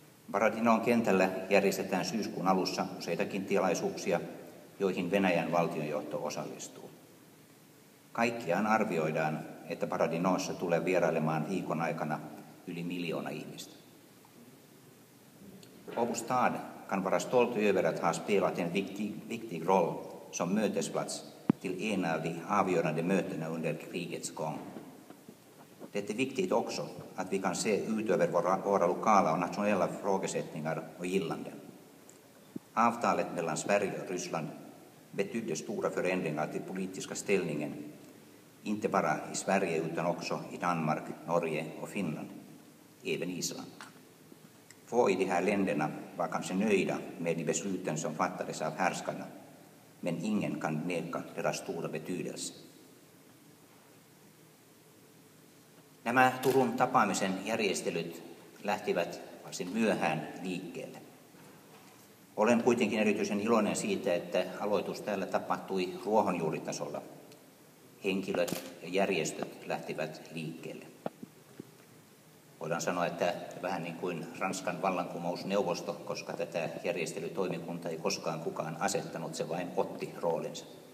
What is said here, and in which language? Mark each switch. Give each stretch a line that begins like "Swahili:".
Finnish: Baradinon kentällä järjestetään syyskuun alussa useitakin tilaisuuksia, joihin Venäjän valtionjohto osallistuu. Kaikkiaan arvioidaan, että Baradinossa tulee vierailemaan viikon aikana yli 1 miljoona ihmistä.
Swedish: Åbo stad kan vara stolt över att ha spelat en viktig roll som mötesplats till en av de avgörande mötena under krigets gång. Det är viktigt också att vi kan se ut över våra lokala och nationella frågesättningar och gillanden. Avtalet mellan Sverige och Ryssland betydde stora förändringar till politiska ställningen, inte bara i Sverige utan också i Danmark, Norge och Finland, även Island. Få i de här länderna var kanske nöjda med de besluten som fattades av härskarna, men ingen kan neka deras stora betydelse.
Finnish: Nämä Turun tapaamisen järjestelyt lähtivät varsin myöhään liikkeelle. Olen kuitenkin erityisen iloinen siitä, että aloitus täällä tapahtui ruohonjuuritasolla. Henkilöt ja järjestöt lähtivät liikkeelle. Voidaan sanoa, että vähän niin kuin Ranskan vallankumousneuvosto, koska tätä järjestelytoimikuntaa ei koskaan kukaan asettanut, se vain otti roolinsa.